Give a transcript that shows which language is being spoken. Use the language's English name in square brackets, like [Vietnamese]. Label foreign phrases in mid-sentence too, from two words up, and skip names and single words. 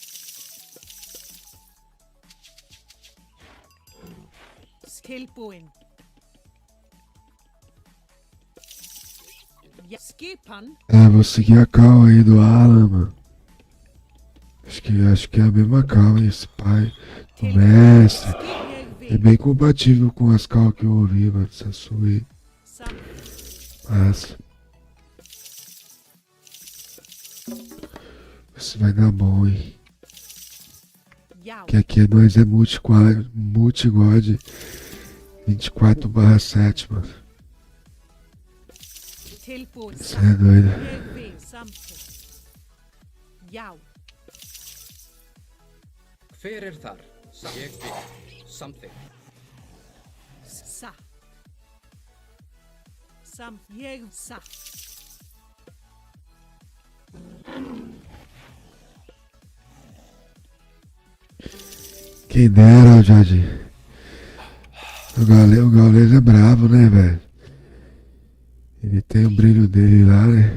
[Icelandic] Tilbúin. Ja, skipan. [Portuguese] Vou seguir a cal aí do Alan, mano. Acho que é a mesma cal, hein, esse pai do mestre. É bem compatível com as cal que eu ouvi, mano, essa sua aí. Massa. Isso vai dar bom, hein. Que aqui nós é multi-god 24/7, mano. Isso é doido. [Icelandic] Hver þar? Ég vil. Something. Sa. Sam, ég sa. [Portuguese] Quem dera, Jardim. O Gaules é bravo, né, velho? Ele tem o brilho dele lá, né?